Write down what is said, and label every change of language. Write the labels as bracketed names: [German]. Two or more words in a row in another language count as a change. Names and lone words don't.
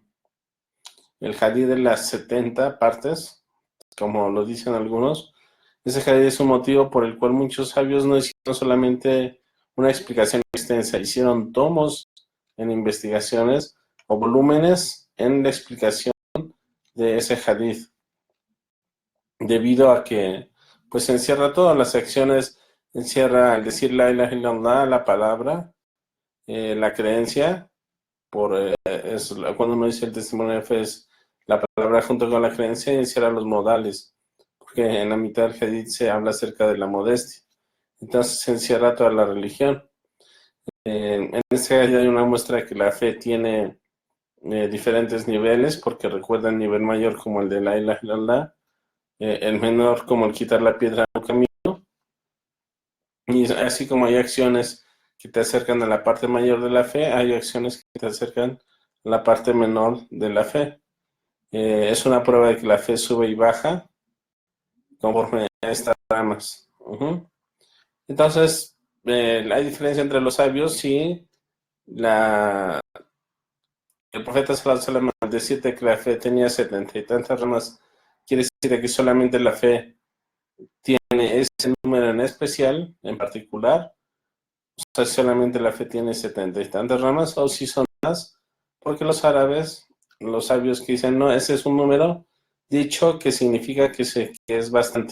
[Spanish] El hadith de las 70 partes, como lo dicen algunos, ese hadith es un motivo por el cual muchos sabios no hicieron solamente una explicación extensa, hicieron tomos en investigaciones o volúmenes en la explicación de ese hadith, debido a que pues encierra todas las secciones, encierra el decir [Arabic] لا إله إلا الله, [Spanish] la palabra, la creencia, cuando uno dice el testimonio de fe es la palabra junto con la creencia, y encierra los modales, porque en la mitad del hadith se habla acerca de la modestia. Entonces se encierra toda la religión. En este hadith hay una muestra de que la fe tiene diferentes niveles, porque recuerda el nivel mayor como el de [Arabic] لا إله إلا الله, [Spanish] el menor como el quitar la piedra del camino, y así como hay acciones que te acercan a la parte mayor de la fe, hay acciones que te acercan a la parte menor de la fe. Es una prueba de que la fe sube y baja conforme a estas ramas. Entonces, hay diferencia entre los sabios y el profeta [Arabic] صلى الله عليه وسلم, [Spanish] al decirte que la fe tenía 70 y tantas ramas, quiere decir que solamente la fe tiene ese número en especial, en particular, sea, solamente la fe tiene 70 y tantas ramas, o si son más, porque los árabes, los sabios que dicen, no, ese es un número dicho que significa que es bastante.